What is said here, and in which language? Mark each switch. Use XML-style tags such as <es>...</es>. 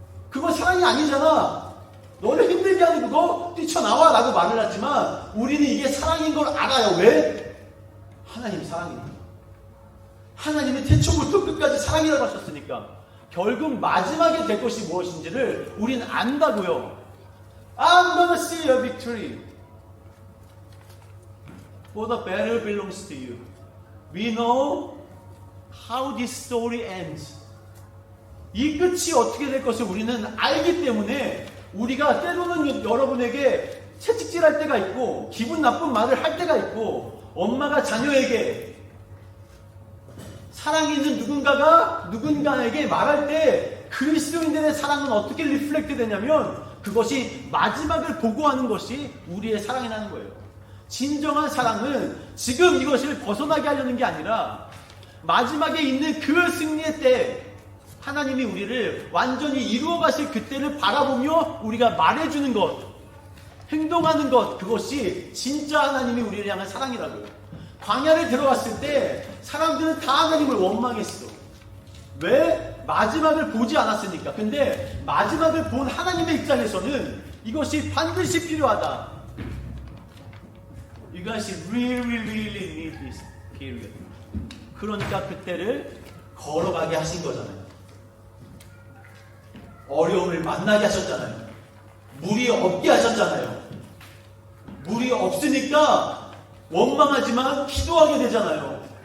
<ko>그건 사랑이 아니잖아. 너를 힘들게 하는 그거 뛰쳐나와 라고 말을 하지만 우리는 이게 사랑인 걸 알아요. 왜? 하나님 사랑입니다. 하나님은 태초부터 끝까지 사랑이라고 하셨으니까 결국 마지막에 될 것이 무엇인지를 우리는 안다고요.</ko> <en>I'm gonna see your victory. For the battle belongs to you. We know how this story ends.</en> <ko>이 끝이 어떻게 될 것을 우리는 알기 때문에 우리가 때로는 여러분에게 채찍질할 때가 있고 기분 나쁜 말을 할 때가 있고 엄마가 자녀에게 사랑이 있는 누군가가 누군가에게 말할 때 그리스도인들의 사랑은 어떻게 리플렉트 되냐면 그것이 마지막을 보고하는 것이 우리의 사랑이라는 거예요. 진정한 사랑은 지금 이것을 벗어나게 하려는 게 아니라 마지막에 있는 그 승리의 때 하나님이 우리를 완전히 이루어 가실 그때를 바라보며 우리가 말해주는 것, 행동하는 것, 그것이 진짜 하나님이 우리를 향한 사랑이라고요. 광야를 들어갔을 때 사람들은 다 하나님을 원망했어. 왜? 마지막을 보지 않았으니까. 근데 마지막을 본 하나님의 입장에서는 이것이 반드시 필요하다.</ko> <en>You guys really need this period.</en> <ko>그러니까 그때를 걸어가게 하신 거잖아요. 어려움을 만나게 하셨잖아요. 물이 없게 하셨잖아요. 물이 없으니까 원망하지만 기도하게 되잖아요.</ko>